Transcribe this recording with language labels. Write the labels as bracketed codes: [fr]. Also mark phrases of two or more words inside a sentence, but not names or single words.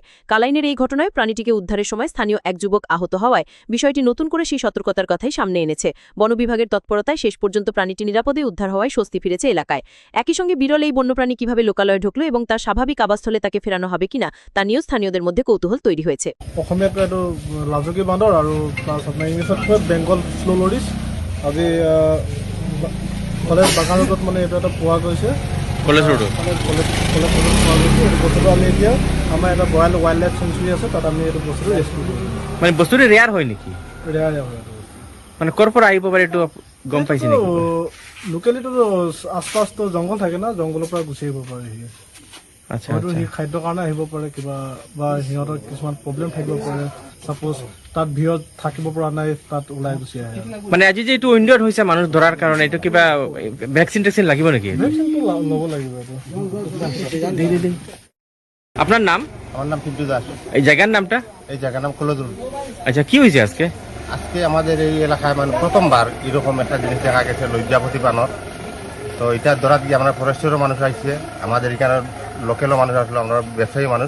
[bn] কালাইনের এই ঘটনায় প্রাণীটিকে উদ্ধারের সময় স্থানীয় এক যুবক আহত হওয়ায় বিষয়টি নতুন করে সেই সতর্কতার কথাই সামনে এনেছে। বনবিভাগের তৎপরতায় শেষ পর্যন্ত প্রাণীটি নিরাপদে উদ্ধার হওয়ায় স্বস্তি ফিরেছে এলাকায়। একই সঙ্গে বিরল এই বন্যপ্রাণী কিভাবে লোকালয়ে ঢুকলো এবং তার স্বাভাবিক আবাসস্থলে তাকে ফেরানো হবে কিনা তা নিয়েও স্থানীয়দের মধ্যে কৌতূহল তৈরি হয়েছে। [as] অসমীয়াত এইটো লাজুকী বান্দৰ আৰু প্লাছ আপোনাৰ ইংলিছত কয় [en] Bengal slow loris. [as] আজি কলেজ বাগান ৰোডত মানে এইটো এটা পোৱা গৈছে। কলেজ ৰোডত কলেজ ৰোডত পোৱা গৈছে। এইটো বস্তুটো আমি এতিয়া আমাৰ এটা [en] royal wildlife sanctuary [as] আছে, তাত আমি এইটো বস্তুটো ৰেস্কিউ কৰিম। মানে বস্তুটো ৰেয়াৰ হয় নেকি? ৰেয়াৰ হয়। মানে ক'ৰ পৰা আহিব পাৰে এইটো গম পাইছে নেকি? লোকেলিটো আশপাশটো জংঘল থাকে না, জংঘলৰ পৰা গুচি আহিব পাৰে সি। আচ্ছা, হয়তো সি খাদ্যৰ কাৰণে আহিব পাৰে, কিবা বা সিহঁতৰ কিছুমান প্ৰব্লেম থাকিব পাৰে। চাপ'জ তাত ভিৰত থাকিব পৰা নাই, তাত ওলাই গুচি আহে। মানে আজি যে এইটো ইণ্ডিয়াত হৈছে মানুহ ধৰাৰ কাৰণে, এইটো কিবা ভেকচিন টেকচিন লাগিব নেকি? ভেকচিনটো ল'ব লাগিব। [bn] আপনার নাম? আমার নাম পিন্টু দাস। এই জায়গার নামটা? এই জায়গার নাম কলেজরোড। আচ্ছা, কি হয়েছে আজকে? আজকে আমাদের এই এলাকায় মানে প্রথমবার এরকম একটা জিনিস দেখা গেছে, লজ্জাবতী বানর। তো এটা ধরাত গিয়ে আমরা ফরেস্টেরও মানুষ আসছে, আমাদের এখানে লোকালও মানুষ আসলো, আমরা ব্যবসায়ী মানুষ।